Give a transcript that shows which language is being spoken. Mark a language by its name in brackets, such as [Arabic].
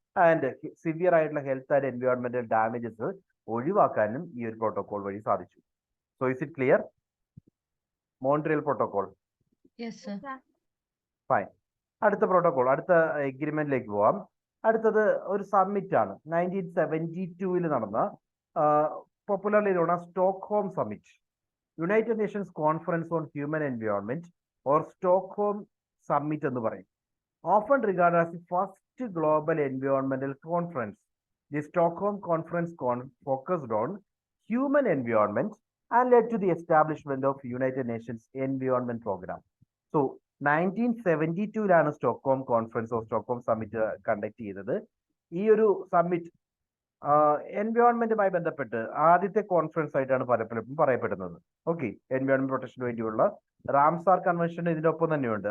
[Malayalam] And severe ആയിട്ടുള്ള health and എൻവയോൺമെന്റൽ damages ഒഴിവാക്കാനും ഈ ഒരു പ്രോട്ടോകോൾ വഴി സാധിച്ചു. [English] So is it clear? [Malayalam] Montreal protocol fine. അടുത്ത പ്രോട്ടോകോൾ, അടുത്ത എഗ്രിമെന്റിലേക്ക് പോവാം. അടുത്തത് ഒരു സമ്മിറ്റ് ആണ്. 1972 നടന്ന [English] popularly known as [Malayalam] Stockholm summit, United Nations Conference on Human Environment or Stockholm summit എന്ന് പറയും. [English] Often regarded as the first global environmental conference, the Stockholm Conference focused on human environment and led to the establishment of United Nations Environment Program. [Malayalam] So 1972-ലാണ് Stockholm conference of Stockholm summit conduct ചെയ്തത്. ഈ ഒരു summit എൻവയോൺമെന്റുമായി ബന്ധപ്പെട്ട് ആദ്യത്തെ conference ആയിട്ടാണ് പലപ്പോഴും പറയപ്പെടുന്നത്. Okay, environment പ്രൊട്ടക്ഷന് വേണ്ടിയുള്ള Ramsar convention ഇതിനൊപ്പം തന്നെയുണ്ട്.